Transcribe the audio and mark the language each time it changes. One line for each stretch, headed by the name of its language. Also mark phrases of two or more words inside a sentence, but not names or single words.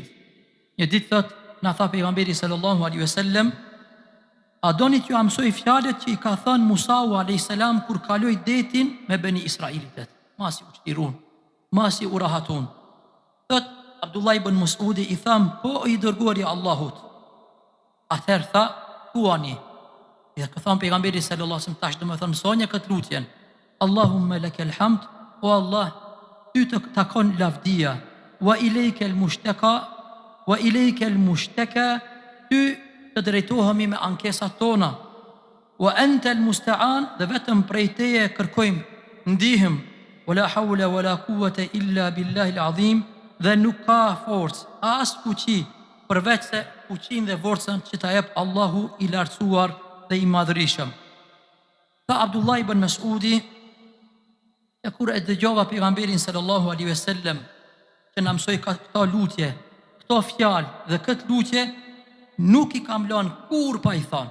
Albanian: Një ditë thot, na tha pejgamberi
Arabic: صلى الله عليه وسلم,
Albanian: a doni t'ju mësoj fjalët që i ka thënë Musau
Arabic: عليه السلام
Albanian: kur kaloi detin me Beni Israilitet, masi u çlirun, masi u rahatun. Thot Abdullah ibn Mesudi i tham, po i dërguari i Allahut. Atëherë tha, thuani. Dhe ka thënë pejgamberi
Arabic: صلى الله عليه وسلم,
Albanian: tash do të them sonja këtë lutjen.
Arabic: اللهم لك الحمد,
Albanian: o Allah, ty të takon lavdia,
Arabic: وإليك المشتكى، وإليك المشتكى,
Albanian: ty të drejtohemi me ankesat tona.
Arabic: وأنت المستعان,
Albanian: dhe vetëm prej teje kërkojmë ndihmë.
Arabic: ولا حول ولا قوة إلا بالله العظيم,
Albanian: dhe nuk ka forcë, as fuqi, përveç se fuqinë dhe forcën që ta jep Allahu i lartësuar dhe i madhërisëm. Tha Abdullah ibn Mesudi, e kur e dëgjova pejgamberin
Arabic: صلى الله عليه وسلم
Albanian: që na mësoi këto lutje, këto fjalë dhe këtë lutje, nuk i kam lënë kur pa i thonë.